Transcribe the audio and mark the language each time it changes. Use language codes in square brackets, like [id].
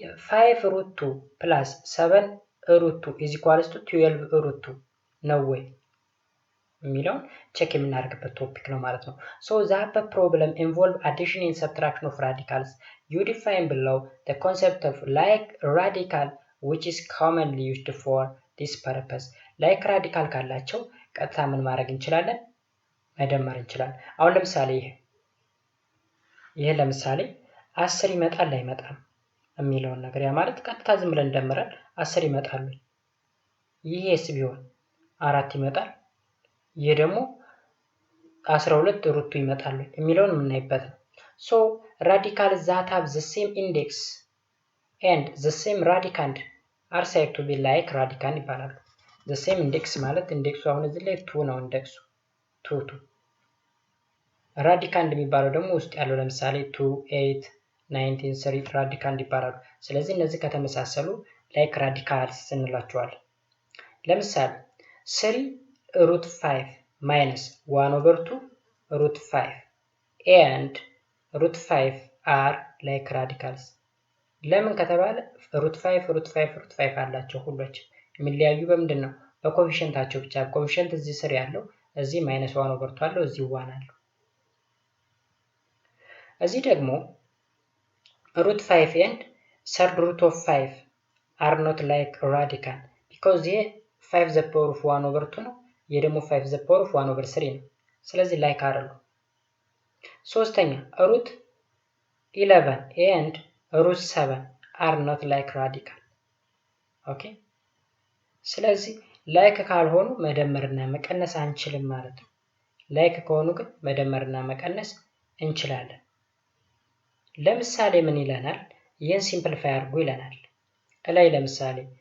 [en] 5 ሩት 2 plus 7 ሩት 2 is equal to 12 ሩት 2 [am] ነው ወይ የሚለውን ቼክ የምናደርግበት ቶፒክ ነው ማለት ነው። [en] so the upper problem involve addition and subtraction of radicals. You define below the concept of like radical which is commonly used for this purpose. [am] like radical ካላቸው ቀጥታ ምን ማድረግ እንችላለን? መደመር እንችላለን። አሁን ለምሳሌ ይሄ ለምሳሌ 10 ይመጣል አይመጣም የሚለውን ነገር ያ ማለት ቀጥታ ዝም ብለን እንደምራል 10 ይመጣሉ። ይሄስ ቢሆን 4 ይመጣል። ይሄ ደግሞ 12 ሩት 2 ይመጣሉ የሚለውን የምናይበት ነው። [en] so radicals that have the same index and the same radicand are said to be like radicand ይባላሉ። the same index [am] ማለት ኢንዴክሱ አሁን እዚህ ላይ 2 ነው ኢንዴክሱ 2 ራዲካንድ የሚባለው ደግሞ ውስጥ ያለው ለምሳሌ 2 8 19 3 ራዲካንድ ይባላሉ። ስለዚህ እነዚህ ከተመሳሰሉ ላይክ ራዲካልስ እንላቸዋለን። ለምሳሌ [en] 3 ሩት 5 minus 1 over 2 root 5 and root 5 are like radicals. [am] ለምን ከተባለ root 5 root 5 root 5 አላቸው ሁሎች የሚለያዩ በምንድን ነው? በኮኤፊሺየንታቸው ብቻ። ኮኤፊሺየንት እዚህ ስር ያለው እዚህ -1 over 2 አለው እዚህ 1 አለው። እዚህ ደግሞ [en] root 5 and third root of 5 are not like radical because [am] ይሄ 5 the power of 1 over 2 ነው። ይሄ ደግሞ 5 the power of 1 over 3 ነው። ስለዚህ ላይክ አይደሉ። ሶስተኛ [en] root 11 and root 7 are not like radical. [am] ኦኬ ስለዚህ ላይክ ካልሆኑ መደመርና መቀነስ አንችልም ማለት ነው። ላይክ ከሆኑ ግን መደመርና መቀነስ እንችላለን። ለምሳሌ ምን ይለናል? ይህን ሲምፕሊፋይ አድርጉ ይለናል። ላይ ለምሳሌ